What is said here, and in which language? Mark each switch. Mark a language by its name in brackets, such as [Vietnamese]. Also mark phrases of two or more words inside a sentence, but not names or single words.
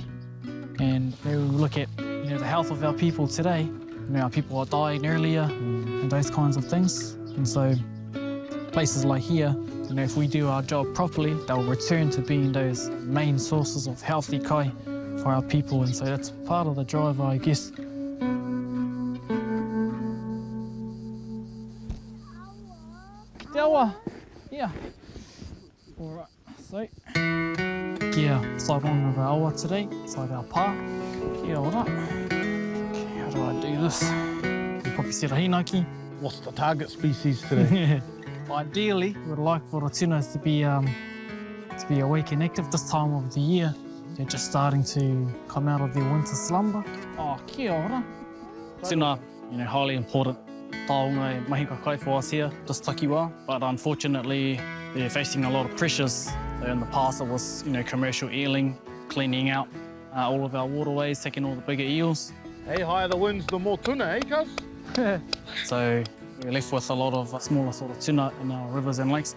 [English] And when we look at the health of our people today, our people are dying earlier and those kinds of things. And so places like here, if we do our job properly, they'll return to being those main sources of healthy kai for our people. And so that's part of the driver, I guess. [Māori] Te awa, [English] yeah. All right, so [Māori] kia whaironga [English] of our awa today, inside our pā. [Māori] Kia ora. [English] How do I do this? We probably said a hinaki. What's the target species today? Ideally, we'd like for the tunas to be awake and active this time of the year. They're just starting to come out of their winter slumber. [Māori] Oh, kia ora. Tuna, [English] highly important [Māori] taonga e mahi kakai [English] for us here, this takiwā. But unfortunately, they're facing a lot of pressures. So in the past, it was, commercial eeling, cleaning out all of our waterways, taking all the bigger eels. Hey, higher the winds, the more tuna, eh, cuz? So we're left with a lot of smaller sort of tuna in our rivers and lakes.